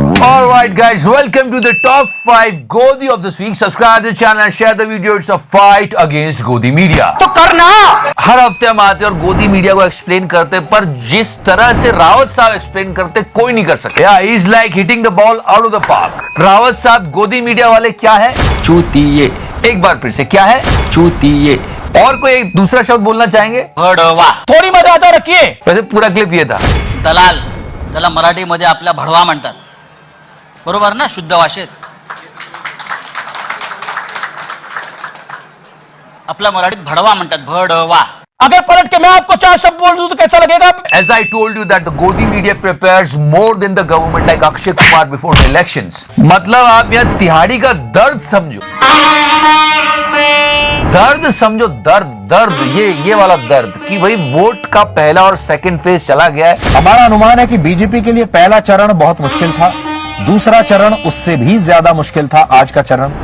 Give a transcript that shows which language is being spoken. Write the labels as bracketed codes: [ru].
[en] Alright guys, welcome to the top 5 Godi of this week. Subscribe to the channel and share the video. It's a fight against Godi media. [hi] तो करना हर हफ्ते हम आते हैं और गोदी मीडिया को एक्सप्लेन करते हैं, पर जिस तरह से रावत साहब एक्सप्लेन करते कोई नहीं कर सकते। [en] Is like hitting the ball out of the park. [hi] Rawat साहब, गोदी मीडिया वाले क्या है? चूतिए। एक बार फिर से क्या है? चूतिए। और कोई एक दूसरा शब्द बोलना चाहेंगे? भडवा। थोडी मर्यादा रखिए। वैसे पूरा क्लिप ये था। [mr] दलाल, त्याला मराठीमध्ये आपल्या भडवा म्हणतात, बरोबर ना? शुद्ध भाषेत आपल्या मराठीत भडवा म्हणतात, भडवा। [hi] अगर पलट के मैं आपको 4 शब्द बोल दूं तो कैसा लगेगा? [en] As I told you that the Godi media prepares more than the government, like Akshay Kumar before the elections. [hi] मतलब आप यहाँ तिहाड़ी का दर्द समझो, दर्द समझो, दर्द ये वाला दर्द कि भाई वोट का पहला और सेकंड फेज चला गया है। हमारा अनुमान है कि बीजेपी के लिए पहला चरण बहुत मुश्किल था, दूसरा चरण उससे भी ज्यादा मुश्किल था आज का चरण,